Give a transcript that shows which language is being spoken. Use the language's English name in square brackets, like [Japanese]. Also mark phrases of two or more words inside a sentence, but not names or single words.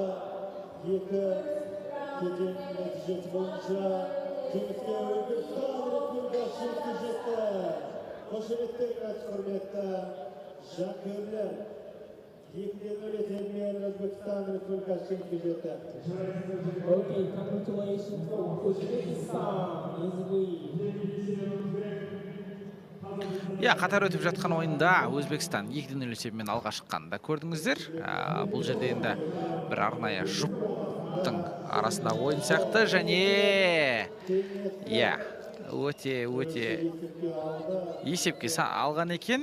[Kazakh] 2 кезең нәтижесі бойынша жеңіске Өзбекстан Республикасы жетті. Қошеметтер құрметті жанкүйерлер. 2-0 есебімен Өзбекстан Республикасы жетті. [English] Okay, congratulations for Uzbekistan is the [Kazakh] Қатар өтіп жатқан ойында Өзбекстан 2-0 есебімен алға шыққанда көрдіңіздер. Бұл жерде енді бір арнайы жұптың арасындағы ойын сияқты. Және өте есепке алған екен.